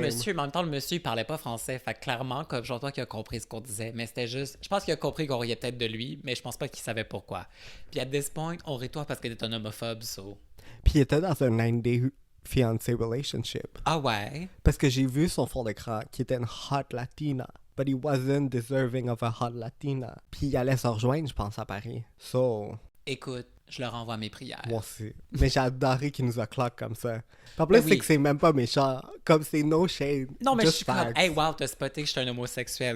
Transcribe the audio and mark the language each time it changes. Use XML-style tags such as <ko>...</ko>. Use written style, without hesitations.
<fr>le monsieur, mais en même temps, le monsieur, il parlait pas français. Fait que clairement, comme genre toi qui a compris ce qu'on disait, mais c'était juste. Je pense qu'il a compris qu'on riait peut-être de lui, mais je pense pas qu'il savait pourquoi. Puis à this point, on rit toi parce que t'es un homophobe, so. Puis il était dans un 9-day fiancé relationship. Ah ouais? Parce que j'ai vu son fond d'écran qui était une hot latina.</fr> <en>But he wasn't deserving of a hot latina.</en> <fr>Puis il allait se rejoindre, je pense, à Paris.</fr> <en>So,</en> <fr>Écoute, je leur envoie mes prières. moi aussi. Mais j'ai adoré qu'il nous a clock comme ça. Puis en plus, Ben c'est oui. que c'est même pas méchant. Comme c'est no shade. Non, mais je</fr> <en>just</en> <fr>suis comme,</fr> <en>facts.</en> <fr>hey, wow, t'as spoté que je suis un homosexuel.</fr>